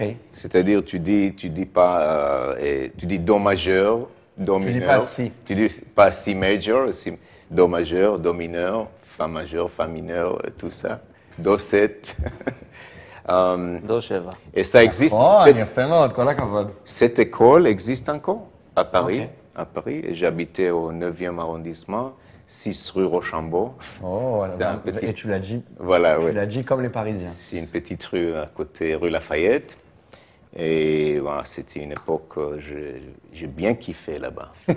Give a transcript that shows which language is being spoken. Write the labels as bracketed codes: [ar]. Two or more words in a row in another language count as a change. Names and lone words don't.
[fr] C'est-à-dire, tu dis pas, tu dis do majeur, do mineur. dis pas si. Tu dis pas si major, si do majeur, do mineur, fa majeur, fa mineur, tout ça. Do 7. [he] דו שבע. [fr] Et ça existe. [he] יפה מאוד, כל הכבוד. [fr] Cette école existe encore à Paris. Ok. À Paris. Et j'habitais au 9e arrondissement, 6 rue Rochambeau. Oh, C'est un petit- et tu l'as dit, Voilà, tu oui. l'as dit comme les Parisiens. C'est une petite rue à côté, rue Lafayette. Et voilà, c'était une époque, j'ai bien kiffé là-bas.